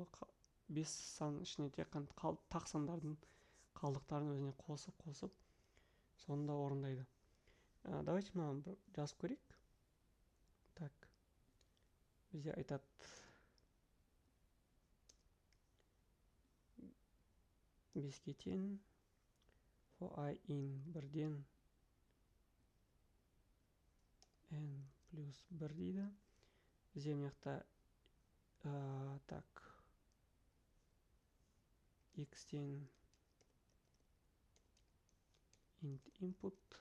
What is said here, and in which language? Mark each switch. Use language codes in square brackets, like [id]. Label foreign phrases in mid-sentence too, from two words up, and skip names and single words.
[kk] 5 сан ішіне тек қана тақ сандардың қалдықтарын өзіне қосып соңында орындайды. Давайте мынаны жазып көрейік. Так. Бізде айтады. Беске тең. [en] For I in [kk] 1-ден n плюс 1 дейді. Бізде мына жақта так. X-тен [en] int input.